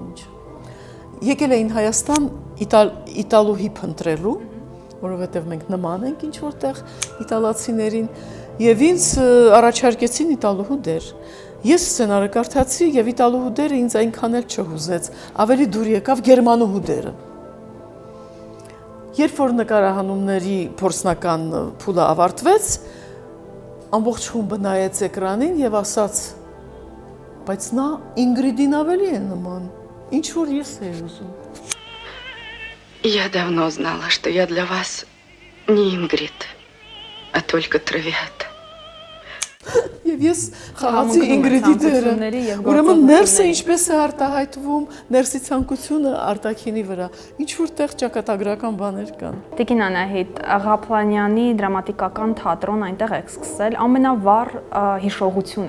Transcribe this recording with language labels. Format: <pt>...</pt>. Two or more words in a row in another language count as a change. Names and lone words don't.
<hy>ինչ։ Եկել էին Հայաստան իտալուհի փնտրելու, որովհետև մենք նման ենք ինչ որտեղ իտալացիներին, եւ ինձ առաջարկեցին իտալուհու դեր։ Ես սցենարը կարդացի եւ իտալուհու դերը ինձ այնքան էլ չհուզեց, ավելի դուր եկավ գերմանուհու դերը։ Երբ որ նկարահանումների փորձնական փուլը ավարտվեց, ամբողջ խումբը նայեց էկրանին եւ ասաց. բայց նա Ինգրիդին ավելի է նման, ինչ որ ես էի ուզում։</hy> <ru>Я давно знала, что я для вас не Ингрид, а только Травиата.</ru> <hy>Եվ ես խաղացի Ինգրիդի դերը։ Ուրեմն ներսը ինչպես է արտահայտվում, ներսի ցանկությունը արտաքինի վրա։ Ինչ որտեղ ճակատագրական բաներ կան։ Տիկին Անահիտ, Ղափլանյանի դրամատիկական թատրոն այնտեղ եք սկսել, ամենավառ հիշողությունը։</hy>